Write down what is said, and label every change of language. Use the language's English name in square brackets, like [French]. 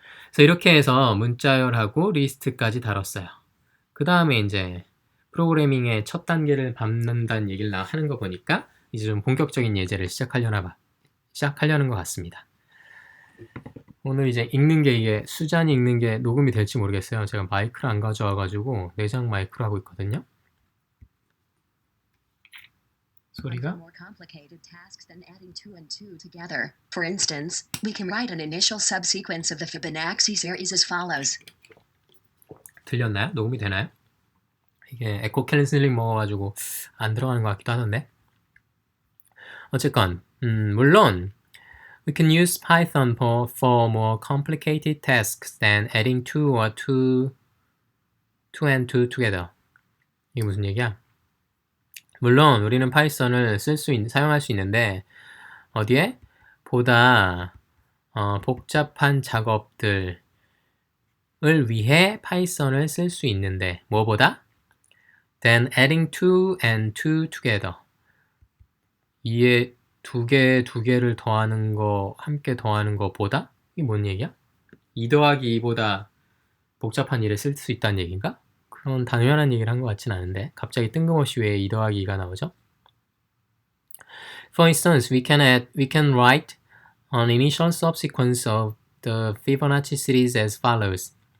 [Korean] 그래서 이렇게 해서 문자열하고 리스트까지 다뤘어요. 그 다음에 이제 프로그래밍의 첫 단계를 밟는다는 얘기를 하는 거 보니까 이제 좀 본격적인 예제를 시작하려는 것 같습니다. 오늘 이제 읽는 게 이게 수잔이 읽는 게 녹음이 될지 모르겠어요. 제가 마이크를 안 가져와가지고 내장 마이크로 하고 있거든요. 소리가 [English] more complicated tasks than adding 2 and 2 together. For instance, we can write an initial subsequence of the Fibonacci series as follows. [Korean] 들렸나요? 녹음이 되나요? 이게 에코 캔슬링 먹어가지고 안 들어가는 것 같기도 하던데. 어쨌건 물론 [English] we can use Python for more complicated tasks than adding 2 and 2 together. [Korean] 이게 무슨 얘기야? 물론 우리는 파이썬을 사용할 수 있는데 어디에? 보다 복잡한 작업들을 위해 파이썬을 쓸 수 있는데 뭐보다? [English] Then adding 2 and 2 together. [Korean] 이에 두 개를 더하는 거, 함께 더하는 거보다? 이게 뭔 얘기야? 2 더하기 2보다 복잡한 일을 쓸 수 있다는 얘기인가? 그런 당연한 얘기를 한 것 같진 않은데 갑자기 뜬금없이 왜 2 더하기 2가 나오죠? [English] For instance, we can write an initial subsequence of the Fibonacci series as follows.